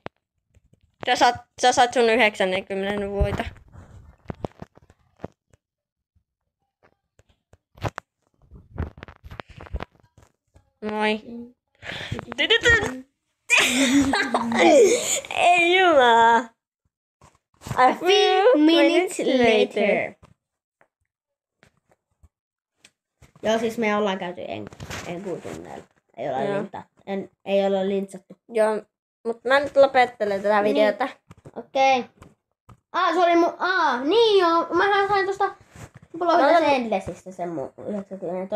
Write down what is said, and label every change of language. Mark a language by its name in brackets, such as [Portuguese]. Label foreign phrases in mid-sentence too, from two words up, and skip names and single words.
[Finnish] Sä saat sun 90 voita. Moi. Ei jumala. [English] A few minutes later. [Finnish] Joo, siis me ollaan käyty enkuutunneella. Ei olla lintsattu. Joo, mutta mä nyt lopettelen tätä videota. Okei. Se oli niin joo. Mähän sain tosta Blogger Endlessistä sen mun 90.